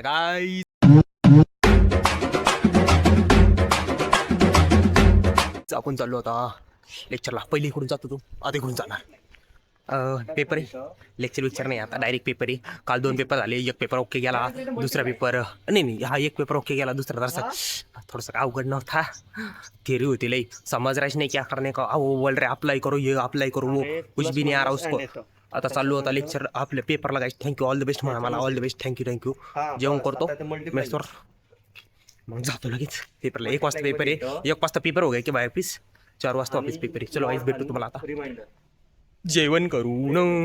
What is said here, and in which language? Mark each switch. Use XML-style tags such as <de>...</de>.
<mr>Guys आपण चाललो होता लेक्चरला. पहिली इकडून जातो तू आता इकडून जाणार. पेपर आहे, लेक्चर नाही आता डायरेक्ट पेपर आहे. काल 2 पेपर झाले. एक पेपर ओके गेला, दुसरा पेपर नाही हा एक पेपर ओके गेला, दुसरा जरासा थोडासा अवघड नव्हता. थिअरी होती लई</mr> <hi>समझ रहा नहीं क्या करने का. वो बोल रहे अप्लाई करो, ये अप्लाई करो, वो कुछ भी नहीं आ रहा उसको.</hi> <mr>आता चालू होता लेक्चर आपल्या पेपरला. Guys thank you, all the best म्हणा मला. All the best, thank you. जेवण करतो मेसवर, मग जातो लगेच पेपरला. 1 वाजता पेपर आहे. 1 वाजता पेपर</mr> <hi>हो गया</hi> <mr>की बाय ऑफिस 4 वाजता ऑफिस पेपर आहे. चलो गाईज भेटतो तुम्हाला आता जेवण करून.</mr>